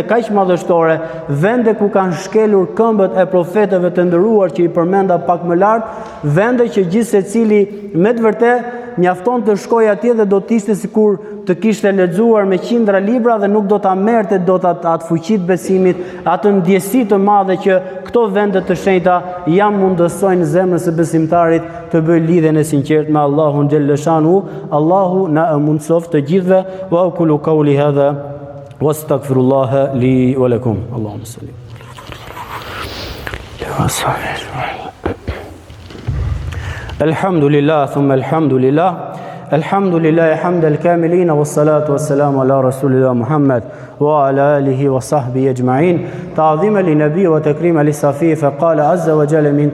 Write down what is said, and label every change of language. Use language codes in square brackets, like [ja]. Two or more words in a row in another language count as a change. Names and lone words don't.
[sq] kaq madhështore, vende ku kanë shkelur këmbët e profetëve të nderuar që i përmenda pak më lart, vende që gjithë secili me të vërtetë mjafton të shkoj atje dhe do të ishte sikur të kishte lexuar me qindra libra dhe nuk do ta merrte dot atë fuqitë besimit, atë ndjesi të madhe që këto vende të shenjta jam mundësojnë zemrën e besimtarit të bëjë lidhjen e sinqertë me Allahun xhaleshanu. Allahu na mundsoft të gjithëve. [ar] وأقول قولي هذا وأستغفر الله لي ولكم. اللهم صل. الحمد لله، ثم الحمد لله. الحمد لله حمد الكاملين، والصلاة والسلام على رسول الله محمد وعلى آله وصحبه أجمعين تعظيما لنبي وتكريما للصفي فقال عز وجل من